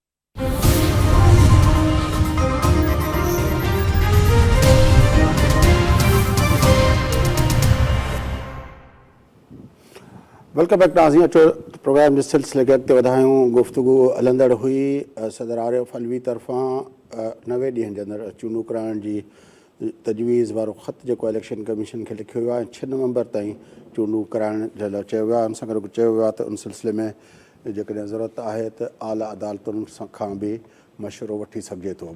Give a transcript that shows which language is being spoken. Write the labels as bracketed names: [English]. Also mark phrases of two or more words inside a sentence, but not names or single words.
[English] welcome back [Sindhi] ناظرین، [Saraiki] پروگرام جس سلسلے کے اگتے ودھائیوں گفتگو ہلندڑ ہوئی صدر عارف علوی طرفاں [Sindhi] 90 ॾींहनि जे अंदरि चूंडूं कराइण जी तजवीज़ वारो ख़त जेको इलेक्शन कमीशन खे लिखियो वियो आहे, 6 नवंबर ताईं चूंडूं कराइण जे लाइ चयो वियो आहे। उन सां गॾु चयो वियो आहे त उन सिलसिले में जेकॾहिं ज़रूरत आहे त आला अदालतुनि खां बि मशवरो वठी सघिजे थो।